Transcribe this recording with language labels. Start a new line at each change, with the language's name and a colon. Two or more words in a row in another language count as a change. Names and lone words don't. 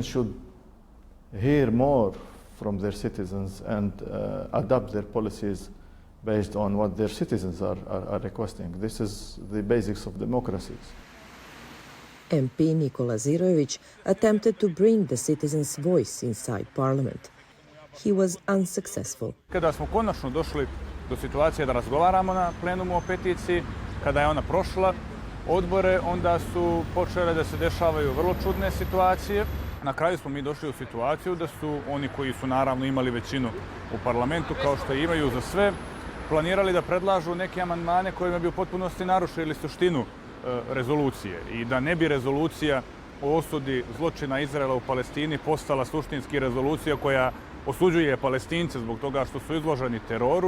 English: should hear more from their citizens and adapt their policies based on what their citizens are requesting. This is the basics of democracies. MP Nikola Zirojevic attempted to bring the citizens' voice inside parliament. He was unsuccessful.
Serbian: Kada smo konačno došli do situacije da razgovaramo na plenumu o peticiji, kada je ona prošla odbore, onda su počele da se dešavaju vrlo čudne situacije. Na kraju smo mi došli u situaciju da su oni koji su naravno imali većinu u parlamentu, kao što imaju za sve, planirali da predlažu neke amandmane kojima bi u potpunosti narušili suštinu rezolucije i da ne bi rezolucija o osudi zločina Izraela u Palestini postala suštinski rezolucija koja osuđuje Palestince zbog toga što su izloženi teroru.